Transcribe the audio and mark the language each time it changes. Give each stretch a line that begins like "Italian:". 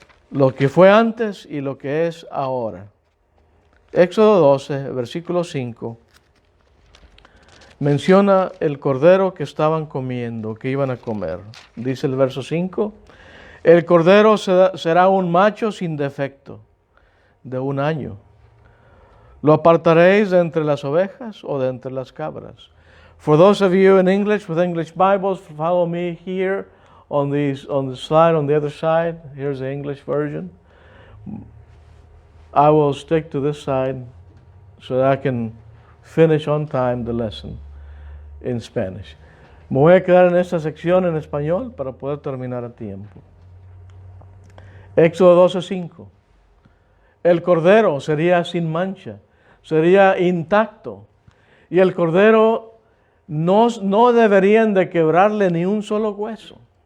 Spanish: Lo que fue antes y lo que es ahora. Éxodo 12, versículo 5, menciona el cordero que estaban comiendo, que iban a comer. Dice el verso 5, el cordero será un macho sin defecto, de 1 año. ¿Lo apartaréis de entre las ovejas o de entre las cabras?
English: For those of you in English, with English Bibles, follow me here on the slide on the other side. Here's the English version. I will stick to this side so that I can finish on time the lesson in Spanish.
Spanish: Me voy a quedar en esta sección en español para poder terminar a tiempo. Éxodo 12:5. El cordero sería sin mancha, sería intacto. Y el cordero no deberían de quebrarle ni un solo hueso.